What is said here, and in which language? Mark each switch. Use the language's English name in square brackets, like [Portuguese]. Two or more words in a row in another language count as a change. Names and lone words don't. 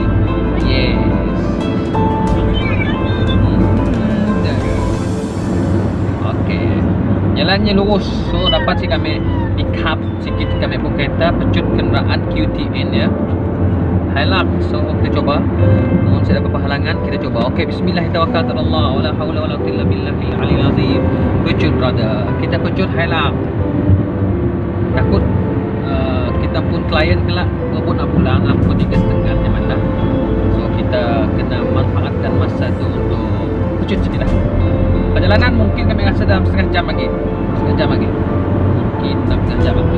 [Malay] Yes. Okey. Jalannya lurus. So dapat si kami [English] pick up [Malay] sikit kami pun kereta pecut kenderaan QTN ya. Hilak. So kita coba. Mohon saya dapat halangan kita coba. Okey, [Arabic] bismillahirrahmanirrahim. ولا حول ولا قوة إلا بالله العلي العظيم. [Malay] Pecut brother. Kita pecut hilak. Takut kita pun klien kelak pun nak pulang pun 3.30 jam dah. So kita kena manfaatkan masa tu untuk pecut sikit lah. Perjalanan mungkin kami rasa dalam setengah jam lagi. Mungkin dalam setengah jam lagi.